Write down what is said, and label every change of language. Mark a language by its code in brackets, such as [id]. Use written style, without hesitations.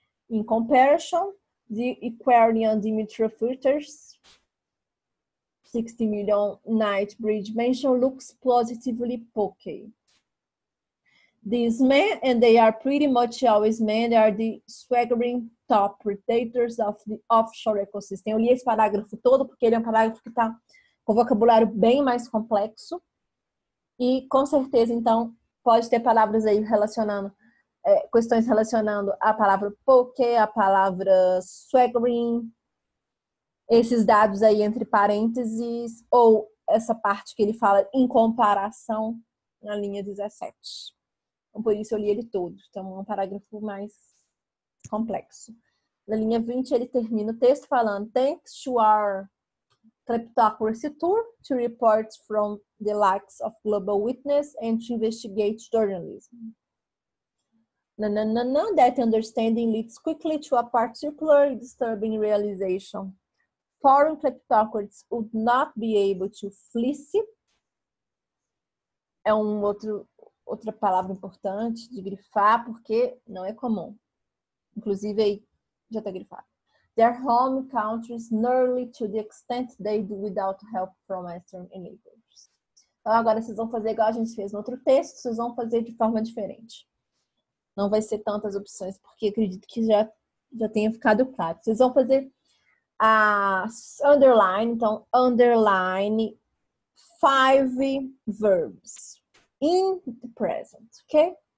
[en] In comparison, the Aquarian Dimitri Filters 60 million night bridge mansion looks positively pokey. These men, and they are pretty much always men, they are the swaggering top predators of the offshore ecosystem. [pt] Eu li esse parágrafo todo porque ele é um parágrafo que está com vocabulário bem mais complexo e com certeza, então, pode ter palavras aí relacionando, questões relacionando a palavra poke, a palavra swaggering, esses dados aí entre parênteses, ou essa parte que ele fala em comparação na linha 17. Então, por isso eu li ele todo. Então, é um parágrafo mais complexo. Na linha 20, ele termina o texto falando: [en] Thanks to our kleptocracy tour to report from the likes of global witness and to investigate journalism. That understanding leads quickly to a particularly disturbing realization. Foreign kleptocrats would not be able to fleece. [pt] É outra palavra importante de grifar, porque não é comum. Inclusive, aí já está grifado. [en] Their home countries nearly to the extent they do without help from Western enablers. [pt] Então, agora vocês vão fazer igual a gente fez no outro texto, vocês vão fazer de forma diferente. Não vai ser tantas opções, porque acredito que já tenha ficado claro. Vocês vão fazer a underline, então, [en] underline 5 verbs in the present, [pt] ok?